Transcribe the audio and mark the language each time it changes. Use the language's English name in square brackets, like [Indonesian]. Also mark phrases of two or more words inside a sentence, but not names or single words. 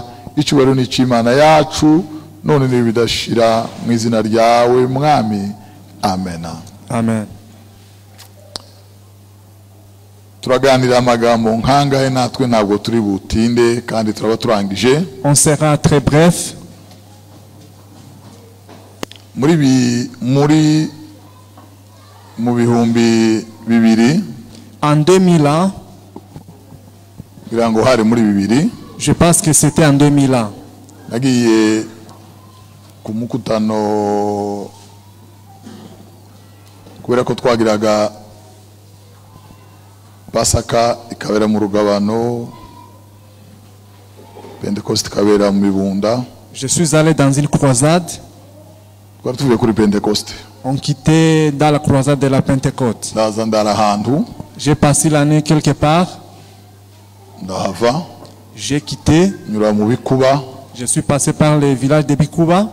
[Kinyarwanda] Icyubahiro ni cy'Imana yacu none n'ibidashira mu izina ryawe mwami. Amen. Amen. Turaganira amagambo nkangahe natwe ntabwo turi butinde kandi turaba turangije. [French] On sera très bref. [Kinyarwanda] Mu bihumbi bibiri [French] en 2000 [Kinyarwanda] birango hari muri bibiri. [French] Je pense que c'était en 2000. [Kinyarwanda] Nagiye ku mukutano kubera ko twagiraga Pasaka ikabera mu rugabano, Pentecost ikabera mu Bibunda. [French] Je suis allé dans une croisade. On quittait dans la croisade de la Pentecôte. J'ai passé l'année quelque part. J'ai quitté. Je suis passé par le village de Bikuba.